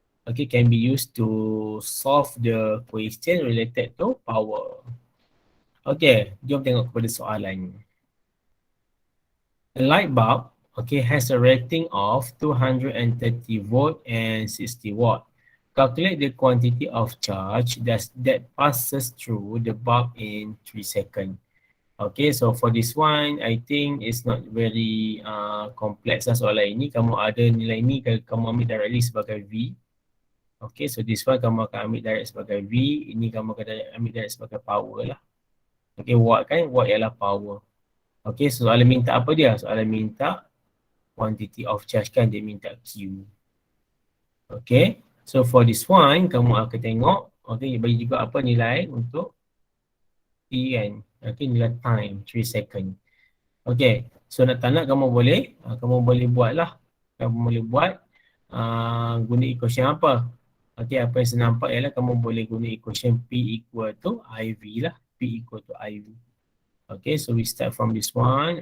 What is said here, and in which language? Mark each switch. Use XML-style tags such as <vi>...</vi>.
<en>okay, can be used to solve the question related to power.</en> <ms>Okay, jom tengok kepada soalan.</ms> <en>A light bulb, okay, has a rating of 230 volt and 60 watt. Calculate the quantity of charge that passes through the bulb in 3 seconds. Okay, so for this one, I think it's not very complex</en> <ms>lah soalan ini. Kamu ada nilai ini, kamu ambil directly sebagai V.</ms> <en>Okay, so this one</en> <ms>kamu akan ambil direct sebagai V. Ini kamu akan ambil direct sebagai power lah. Okay, watt kan? Watt ialah power. Okay, so soalan minta apa dia? Soalan minta</ms> <en>quantity of charge</en> <ms>kan, dia minta Q.</ms> <en>Okay, so for this one,</en> <ms>kamu akan tengok. Okay, bagi juga apa nilai untuk T kan. Okay, nilai time, 3 second. Okay, so nak tak nak kamu boleh buat lah. Kamu boleh buat guna equation apa. Okay, apa yang saya nampak ialah kamu boleh guna equation</ms> <en>P equal to IV</en> <ms>lah.</ms> <en>P equal to IV. Okay, so we start from this one.</en>